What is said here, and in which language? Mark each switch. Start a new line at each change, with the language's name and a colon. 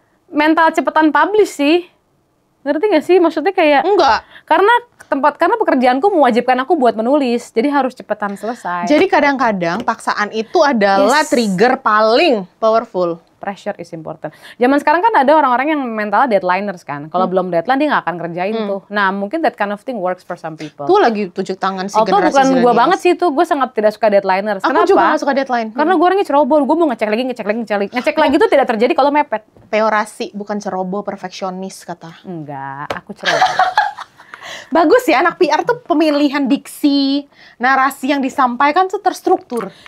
Indonesian: Mental cepetan publish sih. Ngerti gak sih? Maksudnya kayak... Enggak. Karena pekerjaanku mewajibkan aku buat menulis. Jadi harus cepetan selesai. Jadi kadang-kadang paksaan itu adalah trigger paling powerful.
English: Pressure is important.
Indonesian: Zaman sekarang kan ada orang-orang yang mentalnya deadliners kan. Kalau belum deadline dia nggak akan kerjain tuh. Nah mungkin
English: that kind of thing works for some people.
Indonesian: Tuh lagi tunjuk tangan si generasi bukan gue banget sih itu. Gue sangat tidak suka deadliners. Aku juga gak suka deadline. Karena gue orangnya ceroboh. Gue mau ngecek lagi. Ngecek lagi tuh tidak terjadi kalau mepet. Peorasi bukan ceroboh, perfeksionis kata. Enggak, aku ceroboh. Bagus ya, anak PR tuh pemilihan diksi, narasi yang disampaikan tuh terstruktur.